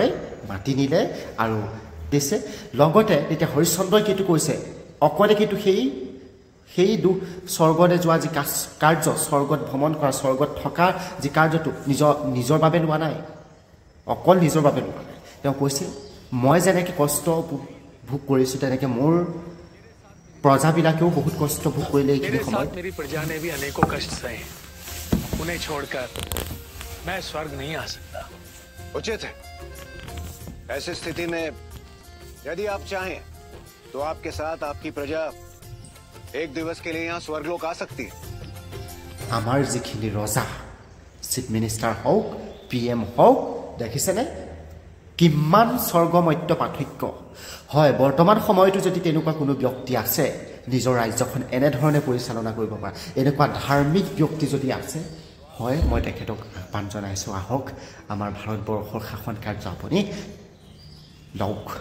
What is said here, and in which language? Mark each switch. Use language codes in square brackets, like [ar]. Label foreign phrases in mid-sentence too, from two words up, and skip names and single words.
[as] মাতি নিলে আৰু দিছে লগতে তেতিয়া হৰিশ্চন্দ্ৰই কিটো কৈছে অকলে কিন্তু সেই স্বৰ্গলৈ যোৱা যি কাৰ্য স্বৰ্গত ভ্ৰমণ কৰা স্বৰ্গত থকা যি কাৰ্যটো নিজৰ বাবে লোৱা নাই অকল নিজৰ বাবে লোৱা নাই তেওঁ কৈছে মই যেনেকৈ কষ্ট ভোগ কৰিছোঁ তেনেকৈ মোৰ প্ৰজাবিলাকেও বহুত কষ্ট ভোগ কৰিলে এইখিনি সময়ত [hi] मेरी प्रजा ने भी अनेकों कष्ट सहे उन्हें छोड़कर मैं स्वर्ग नहीं आ सकता उचित है ऐसी स्थिति में यदि आप चाहें तो आपके साथ आपकी प्रजा एक दिवस के लिए यहाँ स्वर्गलोक आ सकती है [as] আমাৰ যিখিনি ৰজা [en] chief minister [as] হওক PM হওক দেখিছেনে কিমান স্বৰ্গমত্য পাৰ্থক্য হয় বৰ্তমান সময়তো যদি তেনেকুৱা কোনো ব্যক্তি আছে নিজৰ ৰাজ্যখন এনেধৰণে পৰিচালনা কৰিব পৰা এনেকুৱা ধাৰ্মিক ব্যক্তি যদি আছে হয় মই তেখেতক আহ্বান জনাইছোঁ আহক আমাৰ ভাৰতবৰ্ষৰ শাসন কাৰ্য আপুনি লওক